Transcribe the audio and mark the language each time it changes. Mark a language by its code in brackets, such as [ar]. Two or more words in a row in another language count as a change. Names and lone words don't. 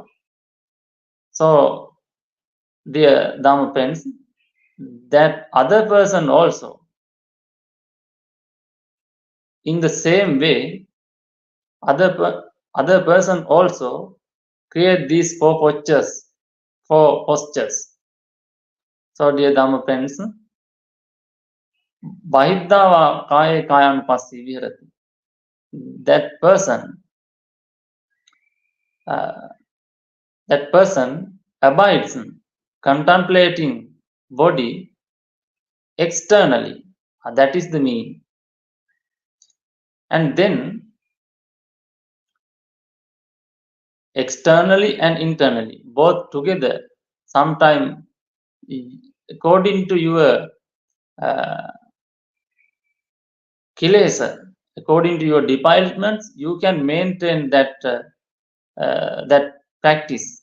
[en] So, dear Dhamma friends, that other person also, in the same way, other person also create these four postures. So, dear Dhamma friends, [pi] Bahiddhava kāye kāyānupassī viharati. [en] That person abides contemplating body externally. That is the meaning. And then externally and internally, both together, sometime according to your kilesa, according to your defilements, you can maintain that practice.